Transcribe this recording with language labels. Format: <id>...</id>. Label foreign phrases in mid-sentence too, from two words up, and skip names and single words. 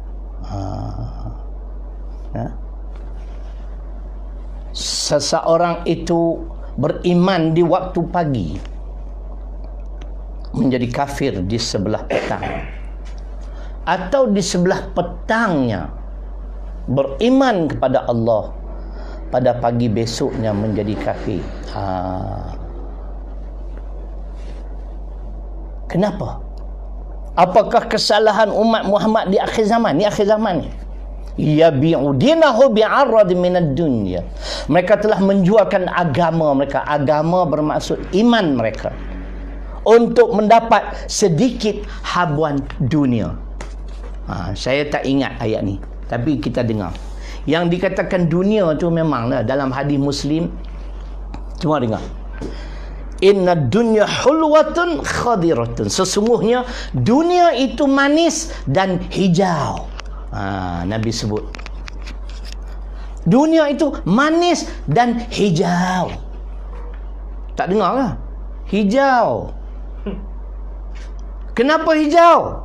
<ms>Seseorang itu beriman di waktu pagi, menjadi kafir di sebelah petang, atau di sebelah petangnya beriman kepada Allah, pada pagi besoknya menjadi kafir. Kenapa? Apakah kesalahan umat Muhammad di akhir zaman? Di akhir zaman ni,</ms> <ar>يبيع دينه بعرض من الدنيا.</ar> <ms>Mereka telah menjualkan agama mereka. Agama bermaksud iman mereka, untuk mendapat sedikit habuan dunia. Saya tak ingat ayat ni, tapi kita dengar. Yang dikatakan dunia tu memanglah dalam hadis Muslim. Cuma dengar.</ms> <ar>إن الدنيا حلوة خضرة.</ar> <ms>Sesungguhnya dunia itu manis dan hijau. Nabi sebut dunia itu manis dan hijau. Tak dengar lah? Hijau. Kenapa hijau?</ms>